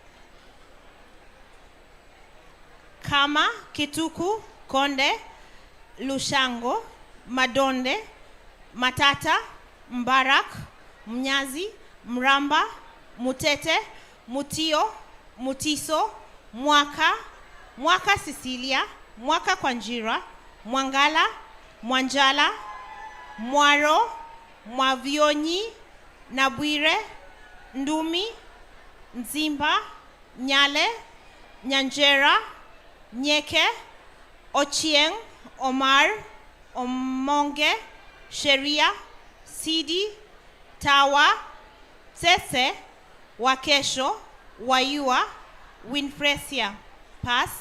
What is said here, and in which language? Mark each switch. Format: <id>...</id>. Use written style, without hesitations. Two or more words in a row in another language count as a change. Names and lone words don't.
<en>Kama, Kituku, Konde, Lushango, Madonde, Matata, Mbarak, Mnyazi, Mramba, Mutete, Mutio, Mutiso, Mwaka Cecilia, Mwaka Kwanjira, Mwangala, Mwanjala, Mwaro, Mwavioni, Nabwire, Ndumi, Nzimba, Nyale, Nyanjera, Nyeke, Ochieng, Omar, Omonge, Sheria, Sidi, Tawa, Sese, Wakesho, Wayua, Winfresia. Pass.</en>